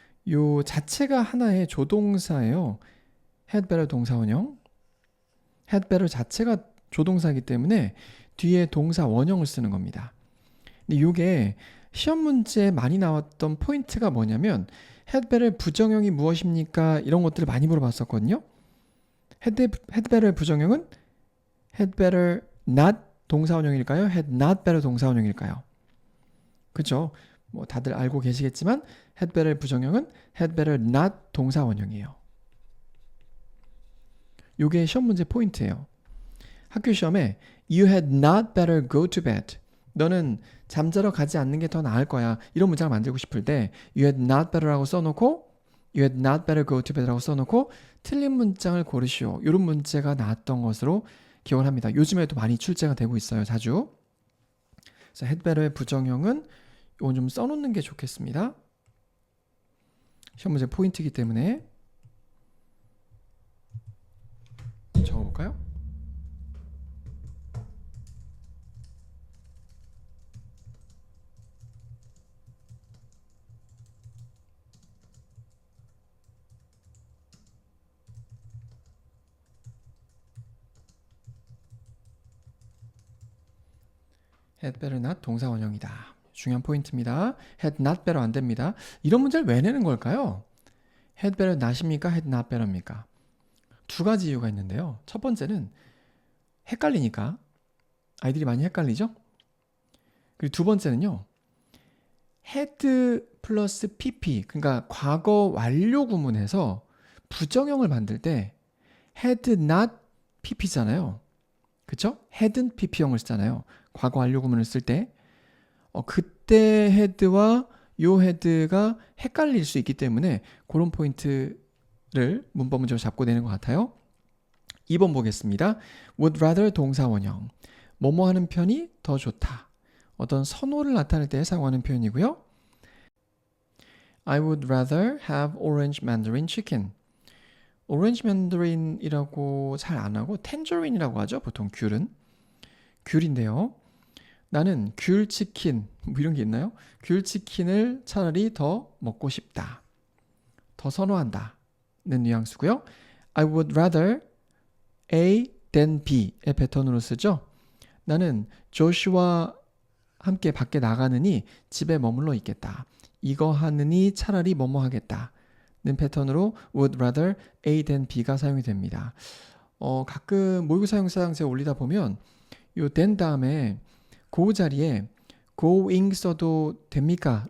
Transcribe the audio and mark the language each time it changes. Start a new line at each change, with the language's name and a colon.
Korean: 요 자체가 하나의 조동사예요. had better 동사 원형. had better 자체가 조동사이기 때문에 뒤에 동사 원형을 쓰는 겁니다. 근데 이게 시험 문제에 많이 나왔던 포인트가 뭐냐면 had better 부정형이 무엇입니까? 이런 것들을 많이 물어봤었거든요. had better 부정형은 had better not 동사 원형일까요? had not better 동사 원형일까요? 그렇죠? 뭐 다들 알고 계시겠지만 had better 부정형은 had better not 동사 원형이에요. 요게 시험 문제 포인트예요. 학교 시험에
English: You had not better go to bed.
Korean: 너는 잠자러 가지 않는 게 더 나을 거야. 이런 문장을 만들고 싶을 때
English: You had not better
Korean: 라고 써놓고
English: You had not better go to bed
Korean: 라고 써놓고 틀린 문장을 고르시오. 이런 문제가 나왔던 것으로 기억을 합니다. 요즘에도 많이 출제가 되고 있어요. 자주. 그래서 had better의 부정형은 이건 좀 써놓는 게 좋겠습니다. 시험 문제 포인트이기 때문에 적어볼까요? had better not 동사 원형이다. 중요한 포인트입니다. had not better 안 됩니다. 이런 문제를 왜 내는 걸까요? had better not입니까? had not better입니까? 두 가지 이유가 있는데요. 첫 번째는 헷갈리니까. 아이들이 많이 헷갈리죠? 그리고 두 번째는요. had 플러스 pp, 그러니까 과거 완료 구문에서 부정형을 만들 때 had not pp잖아요. 그쵸? hadn't pp형을 쓰잖아요. 과거 완료 구문을 쓸 때 그때 had와 요 had가 헷갈릴 수 있기 때문에 그런 포인트를 문법 문제로 잡고 내는 것 같아요. 2번 보겠습니다. would rather 동사 원형. 뭐뭐 하는 편이 더 좋다. 어떤 선호를 나타낼 때 사용하는 표현이고요.
English: I would rather have orange mandarin chicken.
Korean: 오렌지 맨더린이라고 잘 안 하고 텐저린이라고 하죠. 보통 귤은. 귤인데요. 나는 귤치킨 뭐 이런 게 있나요? 귤치킨을 차라리 더 먹고 싶다. 더 선호한다. 는 뉘앙스고요. I would rather A than B의 패턴으로 쓰죠. 나는 조슈와 함께 밖에 나가느니 집에 머물러 있겠다. 이거 하느니 차라리 뭐뭐 하겠다. 는 패턴으로 would rather A than B가 사용이 됩니다. 가끔 모의고사 형사항지에 올리다 보면 요 than 다음에 그 자리에 going 써도 됩니까?